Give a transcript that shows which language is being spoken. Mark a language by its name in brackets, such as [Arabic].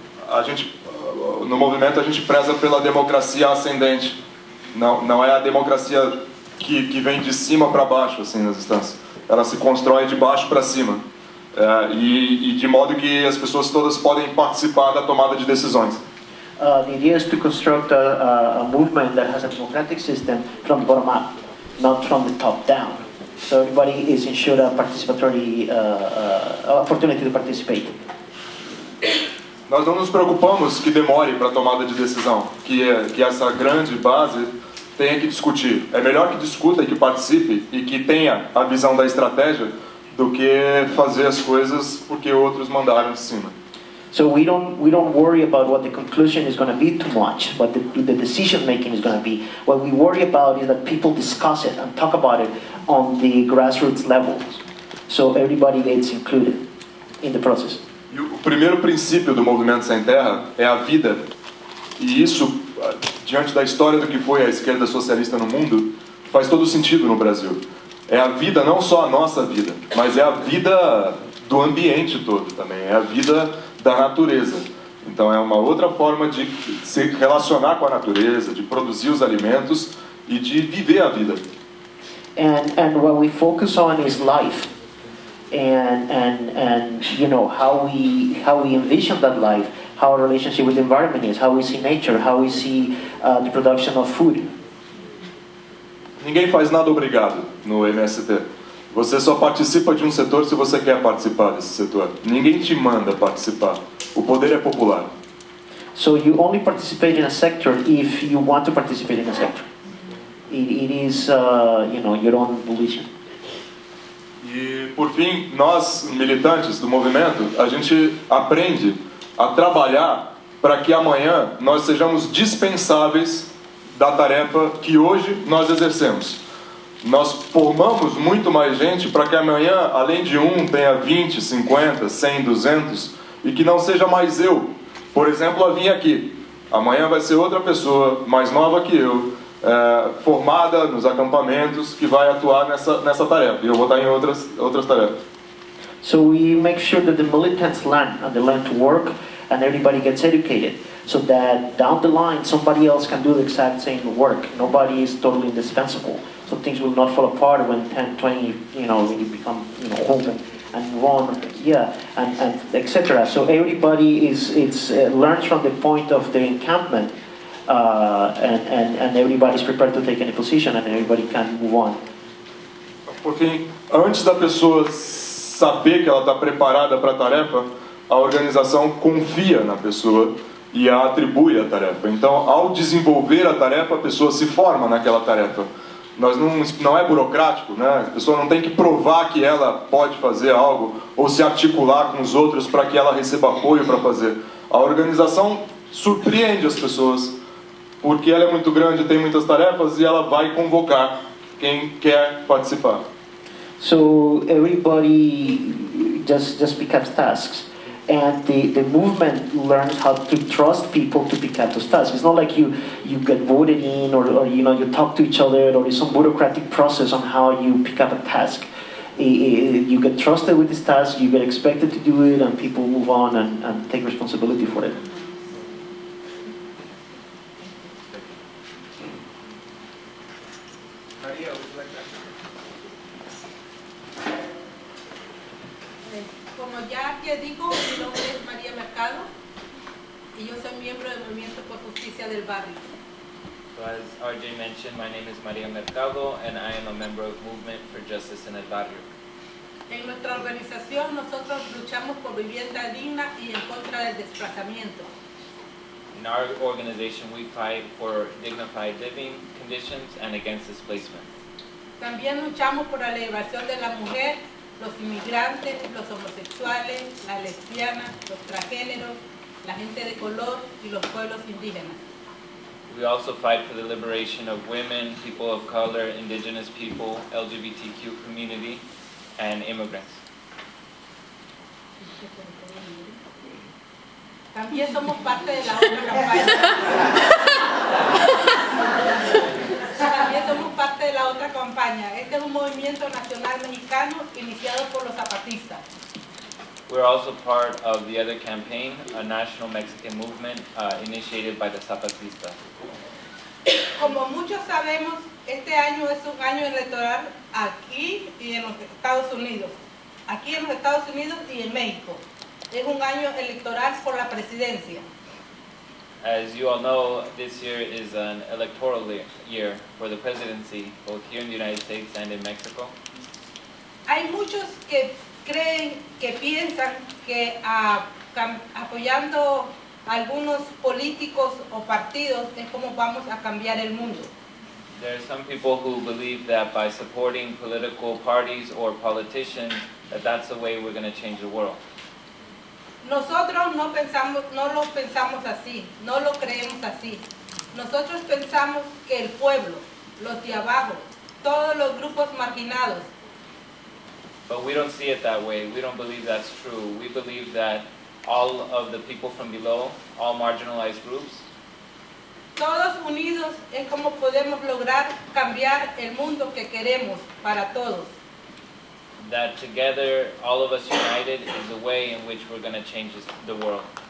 [Portuguese] A gente, no movimento a gente preza pela democracia ascendente. Não é a democracia que vem de cima para baixo, assim, nas instâncias. Ela se constrói de baixo para cima. E de modo que as pessoas todas podem participar da tomada de decisões. [English] The idea is to construct a movement that has a democratic system from the bottom up, not from the top down. So everybody is ensured a participatory opportunity to participate. [Portuguese] Nós não nos preocupamos que demore para a tomada de decisão, que essa grande base tenha que discutir. É melhor que discuta e que participe e que tenha a visão da estratégia do que fazer as coisas porque outros mandaram de cima. [English] So we don't worry about what the conclusion is going to be too much, what the decision making is going to be. What we worry about is that people discuss it and talk about it on the grassroots levels, so everybody gets included in the process. [Portuguese] E o primeiro princípio do Movimento Sem Terra é a vida. E isso, diante da história do que foi a esquerda socialista no mundo, faz todo sentido no Brasil. É a vida, não só a nossa vida, mas é a vida do ambiente todo também, é a vida da natureza. Então é uma outra forma de se relacionar com a natureza, de produzir os alimentos e de viver a vida. [English] And what we focus on is life, and you know how we envision that life, how our relationship with the environment is, how we see nature, how we see the production of food. [Portuguese] Ninguém faz nada obrigado no MST. Você só participa de um setor se você quer participar desse setor. Ninguém te manda participar. O poder é popular. [English] So you only participate in a sector if you want to participate in a sector. It is, you know, your own volition. [Portuguese] E, por fim, nós, militantes do movimento, a gente aprende a trabalhar para que amanhã nós sejamos dispensáveis da tarefa que hoje nós exercemos. Nós formamos muito mais gente para que amanhã, além de um, tenha 20, 50, 100, 200 e que não seja mais eu. Por exemplo, a vir aqui. Amanhã vai ser outra pessoa, mais nova que eu, formada nos acampamentos, que vai atuar nessa tarefa. E eu vou estar em outras tarefas. [English] So we make sure that the militants learn, and they learn to work, and everybody gets educated, so that down the line somebody else can do the exact same work. Nobody is totally indispensable. So things will not fall apart when 10, 20, you know, when you become, you know, old and move on, yeah, and etc. So everybody learns from the point of the encampment, and everybody's prepared to take any position, and everybody can move on. [Portuguese] Por fim, antes da pessoa saber que ela está preparada para a tarefa, a organização confia na pessoa e a atribui a tarefa. Então, ao desenvolver a tarefa, a pessoa se forma naquela tarefa. Não é burocrático, né? A pessoa não tem que provar que ela pode fazer algo ou se articular com os outros para que ela receba apoio para fazer. A organização surpreende as pessoas porque ela é muito grande, tem muitas tarefas e ela vai convocar quem quer participar. [English] So everybody just pick up tasks, and the movement learns how to trust people to pick up those tasks. It's not like you get voted in, or you know, you talk to each other, or there's some bureaucratic process on how you pick up a task. You get trusted with this task, you get expected to do it, and people move on and take responsibility for it. Maria, would you like that? [Spanish] Como ya que digo, mi nombre es María Mercado y yo soy miembro del Movimiento por Justicia del Barrio. [English] So as RJ mentioned, my name is María Mercado and I am a member of Movement for Justice in El Barrio. [Spanish] En nuestra organización nosotros luchamos por vivienda digna y en contra del desplazamiento. [English] In our organization, we fight for dignified living conditions and against displacement. [Spanish] También luchamos por la liberación de la mujer, los inmigrantes, los homosexuales, las lesbianas, los transgéneros, la gente de color y los pueblos indígenas. [English] We also fight for the liberation of women, people of color, indigenous people, LGBTQ community, and immigrants. [Spanish] También somos parte de la otra campaña. También somos parte de la otra campaña. Este es un movimiento nacional mexicano iniciado por los zapatistas. [English] We're also part of the other campaign, a national Mexican movement initiated by the Zapatistas. [Spanish] Como muchos sabemos, este año es un año electoral aquí y en los Estados Unidos. Aquí en los Estados Unidos y en México. Es un año electoral por la presidencia. [English] As you all know, this year is an electoral year for the presidency, both here in the United States and in Mexico. [Spanish] Hay muchos que creen, que piensan que apoyando a algunos políticos o partidos es como vamos a cambiar el mundo. [English] There are some people who believe that by supporting political parties or politicians, that's the way we're going to change the world. [Spanish] Nosotros no lo pensamos así, no lo creemos así. Nosotros pensamos que el pueblo, los de abajo, todos los grupos marginados. [English] But we don't see it that way. We don't believe that's true. We believe that all of the people from below, all marginalized groups, [Spanish] todos unidos es como podemos lograr cambiar el mundo que queremos para todos. [English] That together, all of us united, is the way in which we're going to change the world.